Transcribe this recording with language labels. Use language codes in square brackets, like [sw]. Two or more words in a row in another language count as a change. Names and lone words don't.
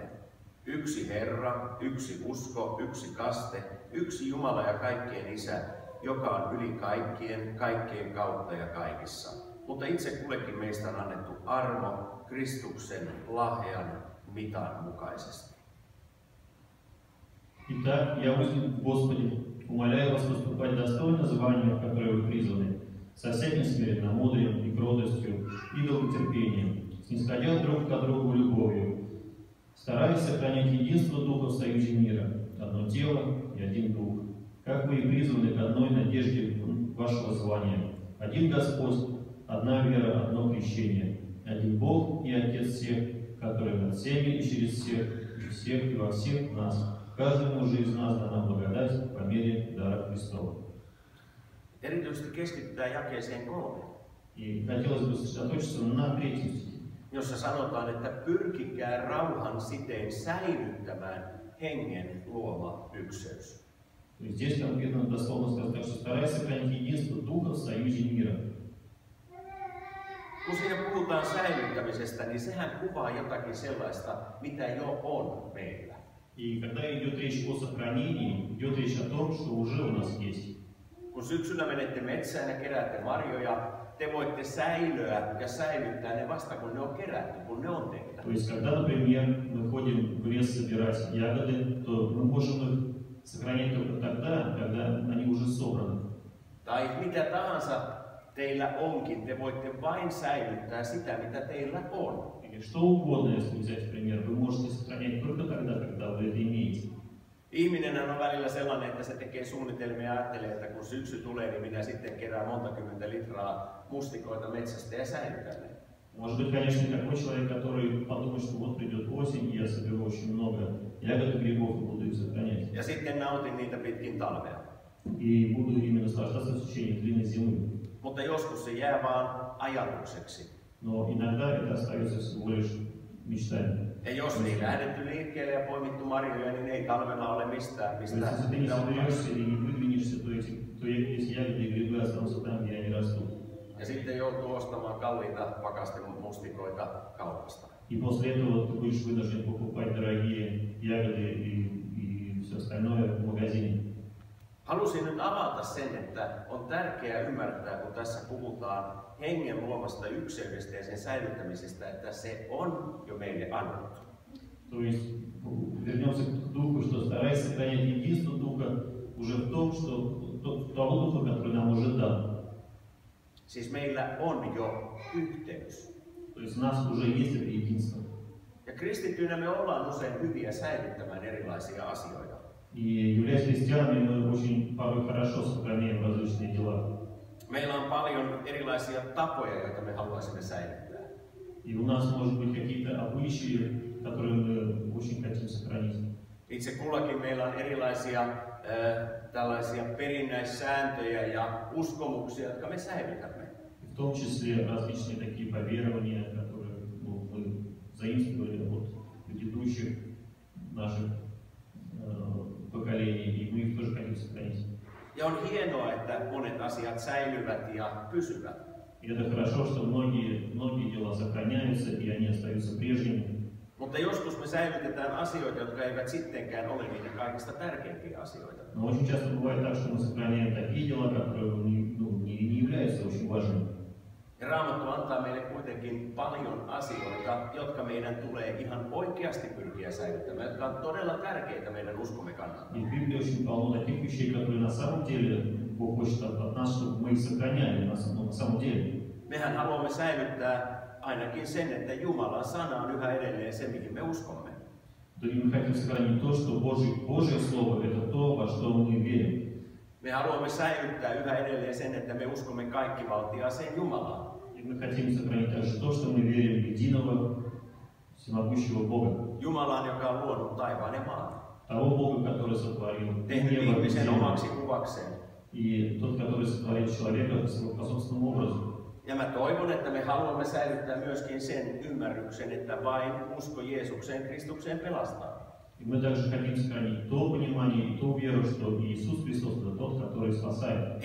[fi] Yksi Herra, yksi usko, yksi kaste, yksi Jumala ja kaikkien Isä, joka on yli kaikkien, kaikkien kautta ja kaikissa. Mutta itse kullekin meistä on annettu armo Kristuksen lahjan mitan mukaisesti. [ru] Итак, я узник Господи, умоляю вас поступать достойно звания, в которое вы призваны, со всяким смиренномудрием и кротостью и долготерпением, снисходя друг к другу любовью, стараясь сохранять единство Духа в союзе мира, одно тело и один Дух, как вы и призваны к одной надежде вашего звания, один Господь, одна вера, одно крещение, один Бог и Отец всех, который над всеми и через всех, и всех и во всех нас, Каждому же из нас дана благодать по мере дара Христова. [fi] Erityisesti keskitytään jakeeseen 3, [ru] И хотелось бы сосредоточиться на третьем стихе, [fi] jossa sanotaan, että pyrkikää rauhan sitein säilyttämään hengen luoma ykseys. [ru] То есть здесь конкретно дословно сказано, так что старайся сохранить единство Духа в союзе мира. [fi] Kun siinä puhutaan säilyttämisestä, niin sehän kuvaa jotakin sellaista, mitä jo on meillä. [ru] И когда идет речь о сохранении, идет речь о том, что уже у нас есть. [fi] Kun syksyllä menette metsään ja keräätte marjoja, te voitte säilöä ja säilyttää ne vasta kun ne on kerätty, kun ne on teillä. [ru] То есть, когда, например, мы ходим в лес собирать ягоды, то мы можем их сохранять только тогда, когда они уже собраны. [fi] Tai mitä tahansa teillä onkin, te voitte vain säilyttää sitä, mitä teillä on. [ru] Или что угодно, если взять пример, вы можете сохранять только тогда, когда вы это имеете. [fi] Ihminen on välillä sellainen, että se tekee suunnitelmia ja ajattelee, että kun syksy tulee, niin minä sitten kerään monta kymmentä litraa mustikoita metsästä ja säilytän ne. [ru] Может быть, конечно, такой человек, который подумает, что вот придет осень, и я соберу очень много ягод и грибов и буду их сохранять. [fi] Ja sitten nautin niitä pitkin talvea. [ru] И буду ими наслаждаться в течение длинной зимы. [fi] Mutta joskus se jää vaan ajatukseksi. [ru] Но иногда это остается всего лишь мечтами. [fi] Ja jos ei lähdetty liikkeelle ja poimittu marjoja, niin ei talvella ole mistään. [ru] То есть, если ты не соберешься и не выдвинешься, то эти ягоды и грибы останутся там, где они растут. [fi] Ja sitten joutuu ostamaan kalliita pakastemustikoita kaupasta. [ru] И после этого ты будешь вынужден покупать дорогие ягоды и все остальное в магазине. [fi] Halusin nyt avata sen, että on tärkeää ymmärtää, kun tässä puhutaan hengen luomasta ykseydestä ja sen säilyttämisestä, että se on jo meille annettu. [ru] То есть вернемся к духу, что старайся сохранять единство духа уже в том, что того духа, который нам уже дан. [fi] Siis meillä on jo yhteys. [ru] То есть у нас уже есть это единство. [fi] Ja kristittyinä me ollaan usein hyviä säilyttämään erilaisia asioita. [ru] И являясь христианами, мы очень порой хорошо сохраняем различные дела. [fi] Meillä on paljon erilaisia tapoja, joita me haluaisimme säilyttää. [ru] И у нас может быть какие-то обычаи, которые мы очень хотим сохранить. [fi] Itse kullakin meillä on erilaisia tällaisia perinnäissääntöjä ja uskomuksia, jotka me säilytämme. [ru] В том числе различные такие поверования, которые мы заимствовали от предыдущих наших поколений, и мы их тоже хотим сохранить. [fi] Ja on hienoa, että monet asiat säilyvät ja pysyvät. [ru] И это хорошо, что многие дела сохраняются, и они остаются прежними. [fi] Mutta joskus me säilytetään asioita, jotka eivät sittenkään ole niitä kaikista tärkeimpiä asioita. [ru] Но очень часто бывает так, что мы сохраняем такие дела, которые не являются очень важными. [fi] Ja Raamattu antaa meille kuitenkin paljon asioita, jotka meidän tulee ihan oikeasti pyrkiä säilyttämään, jotka on todella tärkeitä meidän uskomme kannalta. [ru] И в Библии очень полно таких вещей, которые на самом деле Бог хочет от нас, чтобы мы их сохраняли на самом деле. [fi] Mehän haluamme säilyttää ainakin sen, että Jumalan sana on yhä edelleen se, mihin me uskomme. [ru] И мы хотим сохранить то, что Божье Слово – это то, во что мы верим. [fi] Me haluamme säilyttää yhä edelleen sen, että me uskomme kaikkivaltiaaseen Jumalaan. [ru] И мы хотим сохранить также то, что мы верим в единого, всемогущего Бога. [fi] Jumalaan, joka on luonut taivaan ja maan. [ru] Того Бога, который сотворил [fi] Tehnyt [ru] небо и [fi] ihmisen [ru] землю. [fi] omaksi kuvakseen. [ru] И тот, который сотворил человека по собственному образу. [fi] Ja mä toivon, että me haluamme säilyttää myöskin sen ymmärryksen, että vain usko Jeesukseen, Kristukseen pelastaa. [ru] И мы также хотим сохранить то понимание и ту веру, что Иисус Христос – это тот, который спасает.